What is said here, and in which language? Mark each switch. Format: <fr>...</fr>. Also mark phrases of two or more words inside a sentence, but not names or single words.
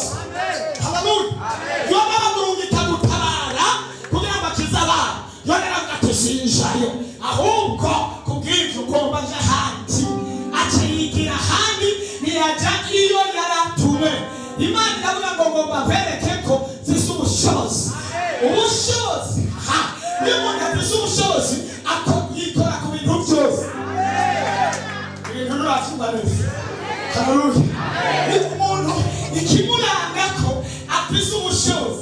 <rn>Haleluya. Yona bamurungika gutabara kugira ngo akize abantu. Yona aravuga ati sinjayo, ahubwo kubw'ibyo ugomba aje ahandi. Aciyigira ahandi ntiyajya iyo yaratume. Imana iravuga ngo ngomba kwereke ko zisa ubushobozi. Ubushobozi, iyo umuntu afise ubushobozi yikora ku bintu byose. Ibintu nurafunga neza. Haleluya. Umuntu ikimuranga ko afise ubushobozi.</rn>